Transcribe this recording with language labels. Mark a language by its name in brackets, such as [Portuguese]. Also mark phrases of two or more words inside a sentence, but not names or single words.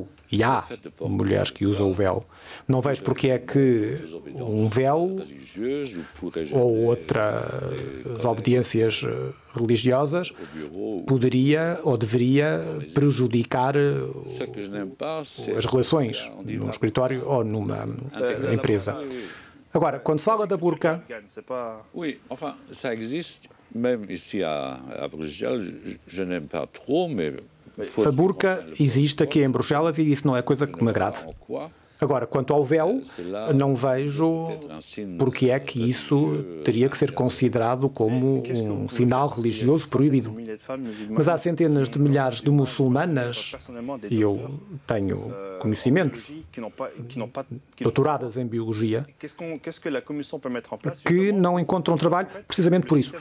[Portuguese] E há mulheres que usam o véu. Não vejo porque é que um véu ou outras obediências religiosas poderia ou deveria prejudicar as relações num escritório ou numa empresa. Agora, quando fala da burca... [French] Oui, enfin, ça existe, même ici à Bruxelles, je n'aime pas trop, mais... [Portuguese] A burca existe aqui em Bruxelas e isso não é coisa que me agrade. Agora, quanto ao véu, não vejo porque é que isso teria que ser considerado como um sinal religioso proibido. Mas há centenas de milhares de muçulmanas, e eu tenho conhecimentos, doutoradas em biologia, que não encontram trabalho precisamente por isso.